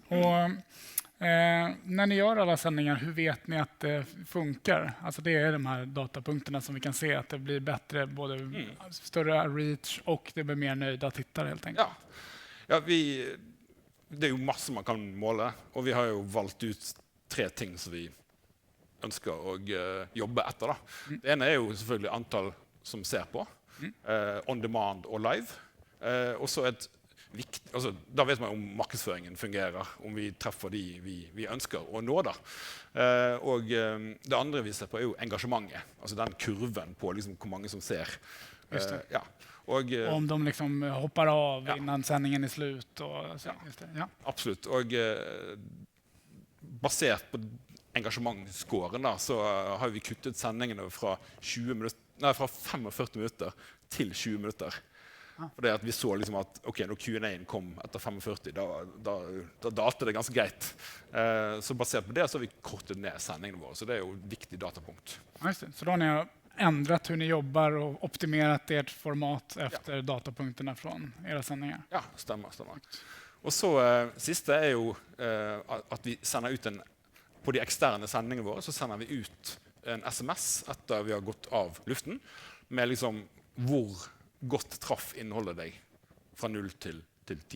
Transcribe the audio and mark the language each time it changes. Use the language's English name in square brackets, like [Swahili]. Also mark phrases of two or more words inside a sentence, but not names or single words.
[Swedish] Och, när ni gör alla sändningar, hur vet ni att det funkar? Alltså det är de här datapunkterna som vi kan se att det blir bättre, både större reach och det blir mer nöjda tittare helt enkelt. [Norwegian] Ja, det er jo masse man kan måle, og vi har jo valgt ut 3 ting som vi ønsker å jobbe etter. Da. Det ene er jo selvfølgelig antall som ser på, [English] on demand [Norwegian] og live. Og så da vet man om markedsføringen fungerer, om vi treffer de vi ønsker å nå. Da. Og det andre vi ser på er jo engasjementet, altså den kurven på liksom, hvor mange som ser. [Swedish] Just det. [Norwegian] Ja. Og [Swedish] om de liksom hoppar av innan sändningen är slut. Och så, just det. Ja. [Norwegian] Absolutt. Og basert på engasjementskåren da, så har vi kuttet sendingene fra 45 minutter til 20 minutter. For det at vi så liksom at når Q&A kom etter 45, da dalte det ganske greit. Så basert på det så har vi kortet ned sendingene våre, så det er jo et viktig datapunkt. [Swedish] Just det. Så då har ni ändrat hur ni jobbar och optimerat ert format efter datapunkterna från era sändningar? [Norwegian] Ja, stemmer. Og så siste er jo at vi sender ut på de eksterne sendingene våre, så sender vi ut en SMS etter vi har gått av luften, med liksom hvor godt traff innholdet deg fra 0 til 10.